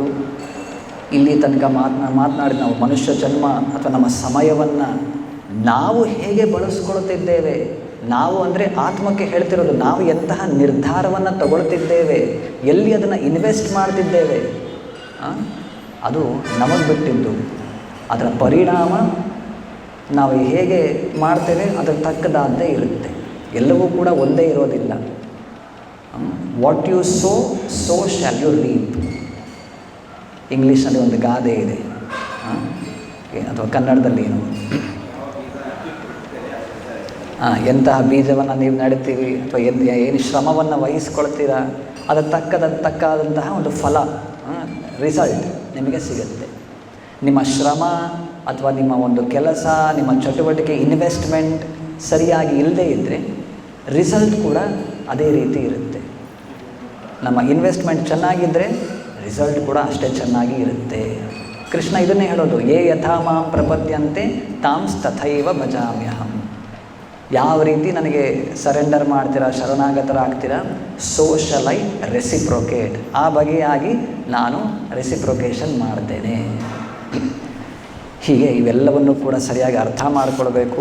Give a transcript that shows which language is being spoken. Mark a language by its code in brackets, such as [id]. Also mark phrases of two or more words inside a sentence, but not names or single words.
[kn] ಇಲ್ಲಿ ತನಕ ಮಾತನಾಡಿ ನಾವು ಮನುಷ್ಯ ಜನ್ಮ ಅಥವಾ ನಮ್ಮ ಸಮಯವನ್ನು ನಾವು ಹೇಗೆ ಬಳಸ್ಕೊಳ್ತಿದ್ದೇವೆ, ನಾವು ಅಂದರೆ ಆತ್ಮಕ್ಕೆ ಹೇಳ್ತಿರೋದು, ನಾವು ಎಂತಹ ನಿರ್ಧಾರವನ್ನು ತಗೊಳ್ತಿದ್ದೇವೆ, ಎಲ್ಲಿ ಅದನ್ನು ಇನ್ವೆಸ್ಟ್ ಮಾಡ್ತಿದ್ದೇವೆ, ಅದು ನಮಗೆ ಬಿಟ್ಟಿದ್ದು. ಅದರ ಪರಿಣಾಮ ನಾವು ಹೇಗೆ ಮಾಡ್ತೇವೆ ಅದರ ತಕ್ಕದಾದ್ದೇ ಇರುತ್ತೆ. ಎಲ್ಲವೂ ಕೂಡ ಒಂದೇ ಇರೋದಿಲ್ಲ. [en] What you sow shall you reap. [kn] ಇಂಗ್ಲೀಷ್ನಲ್ಲಿ ಒಂದು ಗಾದೆ ಇದೆ, ಅಥವಾ ಕನ್ನಡದಲ್ಲಿ ಏನು, ಎಂತಹ ಬೀಜವನ್ನು ನೀವು ನೆಡ್ತೀರಿ ಅಥವಾ ಏನು ಶ್ರಮವನ್ನು ವಹಿಸ್ಕೊಳ್ತೀರಾ ಅದರ ತಕ್ಕಾದಂತಹ ಒಂದು ಫಲ, ರಿಸಲ್ಟ್ ನಿಮಗೆ ಸಿಗುತ್ತೆ. ನಿಮ್ಮ ಶ್ರಮ ಅಥವಾ ನಿಮ್ಮ ಒಂದು ಕೆಲಸ, ನಿಮ್ಮ ಚಟುವಟಿಕೆ, ಇನ್ವೆಸ್ಟ್ಮೆಂಟ್ ಸರಿಯಾಗಿ ಇಲ್ಲದೇ ಇದ್ದರೆ ರಿಸಲ್ಟ್ ಕೂಡ ಅದೇ ರೀತಿ ಇರುತ್ತೆ. ನಮ್ಮ ಇನ್ವೆಸ್ಟ್ಮೆಂಟ್ ಚೆನ್ನಾಗಿದ್ದರೆ ರಿಸಲ್ಟ್ ಕೂಡ ಅಷ್ಟೇ ಚೆನ್ನಾಗಿ ಇರುತ್ತೆ. ಕೃಷ್ಣ ಇದನ್ನೇ ಹೇಳೋದು, [sa] ಯೇ ಯಥಾ ಮಾಂ ಪ್ರಪದ್ಯಂತೆ ತಾಂಸ್ ತಥೈವ ಭಜಾಮ್ಯಹಂ. [kn] ಯಾವ ರೀತಿ ನನಗೆ ಸರೆಂಡರ್ ಮಾಡ್ತೀರಾ, ಶರಣಾಗತರಾಗ್ತೀರಾ, [en] so shall I reciprocate. [kn] ಆ ಬಗೆಯಾಗಿ ನಾನು ರೆಸಿಪ್ರೊಕೇಷನ್ ಮಾಡ್ತೇನೆ. ಹೀಗೆ ಇವೆಲ್ಲವನ್ನು ಕೂಡ ಸರಿಯಾಗಿ ಅರ್ಥ ಮಾಡಿಕೊಳ್ಬೇಕು.